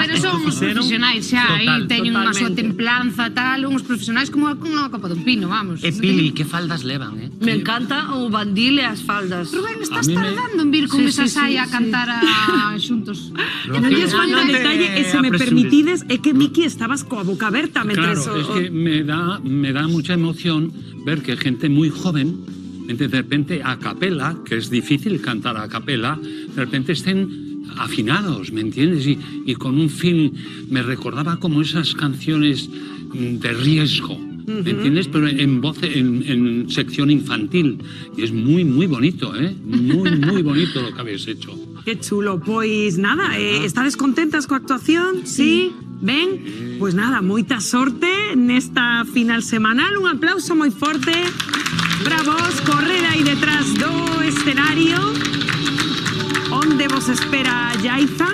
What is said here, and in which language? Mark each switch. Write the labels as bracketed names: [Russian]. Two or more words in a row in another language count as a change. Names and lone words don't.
[Galician] Pero son uns profesionais xa, aí teñen unha súa templanza, tal, uns profesionais como unha copa dun pino, vamos. E Pili, que faldas levan, Me encanta o bandil e as faldas. Rubén, estás tardando en vir con esa saia a cantar xuntos. Non lles falta detalle, e se me permitides, é que Miki estabas coa boca aberta mentres... [Spanish] Claro, es que me da mucha emoción ver que gente muy joven, de repente a capela, que es difícil cantar a capela, de repente estén afinados, ¿me entiendes? Y con un film me recordaba como esas canciones de riesgo, ¿me entiendes? Pero en voz, en sección infantil. Y es muy, muy bonito, ¿eh? Muy, muy bonito lo que habéis hecho. [Galician] Que chulo, pois nada, estades contentas coa actuación? Sí? Ben? Pois nada, moita sorte nesta final semanal, un aplauso moi forte para vos, correr aí detrás do escenario onde vos espera Yaiza.